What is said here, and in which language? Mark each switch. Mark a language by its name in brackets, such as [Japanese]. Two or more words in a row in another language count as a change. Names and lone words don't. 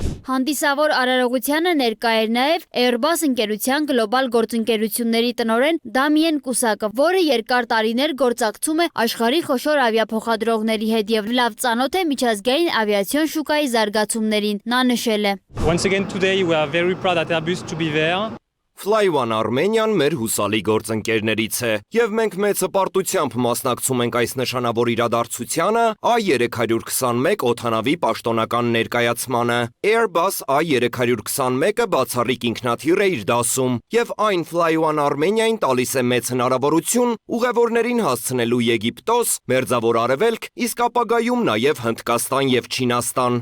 [Armenian] Հանդիսավոր արարողությանը ներկա էր նաև Airbus ընկերության գլոբալ գործընկերությունների տնօրեն Դամիեն Կուսակը, որը երկար տարիներ գործակցում է աշխարհի խոշոր ավիափոխադրողների հետ եւ լավ ծանոթ է միջազգային ավիացիոն շուկայի զարգացումներին։ Նա նշել է. [English] Once again today we are very proud at Airbus to be there. [Armenian] Fly One Armenian մեր հուսալի գործընկերներից է, եւ մենք մեծ հպարտությամբ մասնակցում ենք այս նշանավոր իրադարձությանը A321 օդանավի պաշտոնական ներկայացմանը։ Airbus A321-ը բացառիկ ինքնաթիռ է իր դասում, եւ այն Fly One Armenia-ին տալիս է մեծ հնարավորություն ուղևորներին հասցնելու Եգիպտոս, Մերձավոր Արևելք, իսկ ապագայում նաեւ Հնդկաստան եւ Չինաստան։